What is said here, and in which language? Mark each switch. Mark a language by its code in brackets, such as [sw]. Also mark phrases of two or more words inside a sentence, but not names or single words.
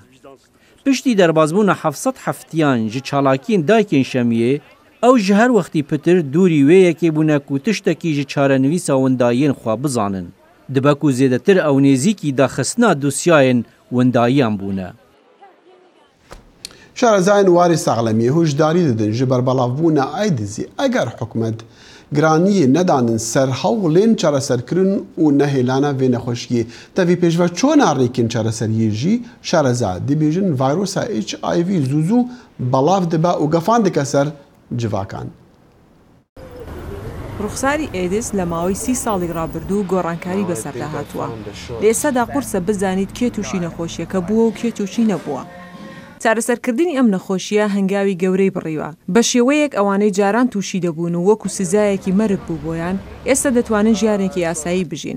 [ku] Piştî derbazbûna 700 heftiyan ji çalakiyên dayikên şemiyê, ew ji her wextî pitir dûrî wê yekê bûne ku tiştekî ji çarenivîsa windayiyên xwe bizanin. Dibe ku zêdetir ew nêzîkî daxistina dosyayên windayiyan bûne. شارەزایان واری ساغلەمیە هۆشداری دەدەن ji berbelavbûna Aydizê eger hikûmet giraniyê nedanin ser hewlên çareserkirin û nehêlana vê nexweşiyê. Tevî pêşve çona rêkên çareseriyê jî şareza dibêjin vayrosa HIV zûzû belav dibe û gefan dike ser civakan. [ckb] ڕوخساری ئێدس لە ماوەی 30 ساڵی ڕابردوو گۆڕانکاری بەسەردا هاتووە. لە ئێستادا قورسە بزانیت کێ تووشی نەخۆشیەکە بووە و کێ تووشی نەبووە. چارەسەرکردنی ئەم نەخۆشیە هەنگاوی گەورەی بڕیوە. بە شێوەیەک ئەوانەی جاران تووشی دەبوون و وەکو سزایەکی مەرگ بوو بۆیان ئێستا دەتوانن ژیانێکی ئاسایی بژین.